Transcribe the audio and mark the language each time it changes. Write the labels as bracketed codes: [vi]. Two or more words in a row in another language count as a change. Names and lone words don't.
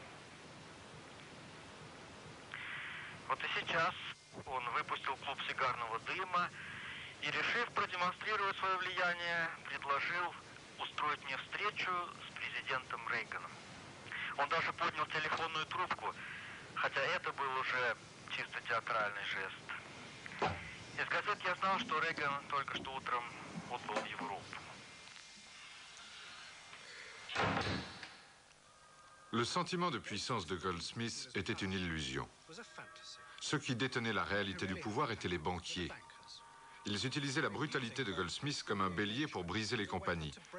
[ru] Вот и сейчас он выпустил клуб сигарного дыма и, решив продемонстрировать свое влияние, предложил устроить мне встречу с президентом Рейганом. Он даже поднял телефонную трубку, хотя это был уже чисто театральный жест. Из газет я знал, что Рейган только что утром отбыл в Европу. [fr] Le sentiment de puissance de Goldsmith était une illusion. Ceux qui détenaient la réalité du pouvoir étaient les banquiers. Ils utilisaient la brutalité de Goldsmith comme un bélier pour briser les compagnies.